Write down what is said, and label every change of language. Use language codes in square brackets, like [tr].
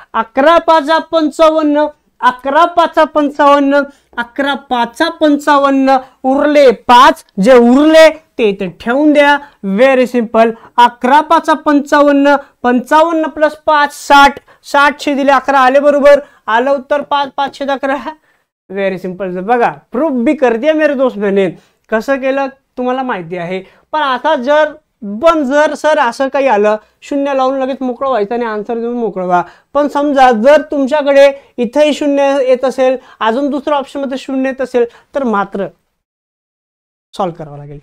[mr] 11 5 55, 11 5 55, 11 5 55 उरले 5, जे उरले ते इथे ठेवून द्या. Very simple. 11 5 55, 55 प्लस 5 60, 60 दिले 11 आले बरोबर, आलं उत्तर 5 5 11. [en] Very simple. [mr] बघा [hi] प्रूफ भी कर दिया मेरे दोस्त मैंने. [mr] कसं केलं तुम्हाला माहिती आहे. पण आता जर सर असं काही आलं 0 लावून लगेच मोकळं व्हायचं आणि आन्सर देऊन मोकळं व्हा. पण समजा जर तुमच्याकडे इथेही 0 येत असेल, अजून दुसऱ्या ऑप्शन मध्ये 0 येत असेल, तर मात्र सॉल्व्ह करावं लागेल.